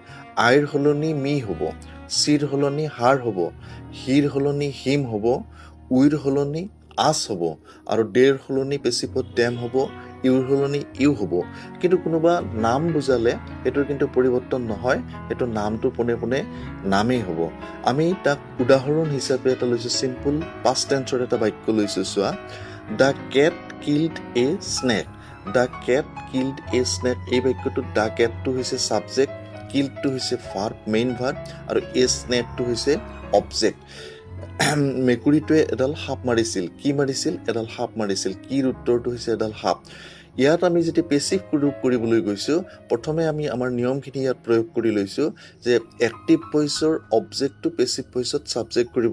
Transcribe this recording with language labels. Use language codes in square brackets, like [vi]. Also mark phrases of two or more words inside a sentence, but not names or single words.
[as] আইৰ সলনি মি হ'ব, চিৰ সলনি হাৰ হ'ব, হিৰ সলনি হিম হ'ব, উইৰ সলনি আছ হ'ব আৰু ডেৰ সলনি পেছিভত ডেম হ'ব, ইউৰ সলনি ইউ হ'ব কিন্তু কোনোবা নাম বুজালে এটোৰ কিন্তু পৰিৱৰ্তন নহয় এটো নামটো পোনে পোনে নামেই হ'ব আমি তাক উদাহৰণ হিচাপে এটা লৈছো [en] simple past tense [as] এটা বাক্য লৈছো চোৱা [en] The cat killed a snake The cat killed a snake [as] এই বাক্যটো [en] the cat [as] টো হৈছে সাবজেক্ট killed টো হৈছে [en] verb main verb [as] আৰু a snake টো হৈছে অবজেক্ট মেকুৰীটোৱে এডাল সাপ মাৰিছিল কি মাৰিছিল এডাল সাপ মাৰিছিল কিৰ উত্তৰটো হৈছে এডাল সাপ ইয়াত আমি যেতিয়া পেসিভ ৰূপ কৰিবলৈ গৈছো প্ৰথমে আমি আমাৰ নিয়মখিনি ইয়াত প্ৰয়োগ কৰি লৈছো যে [en] active voice [as] অবজেক্টটো [en] passive voice [as] সাবজেক্ট কৰিব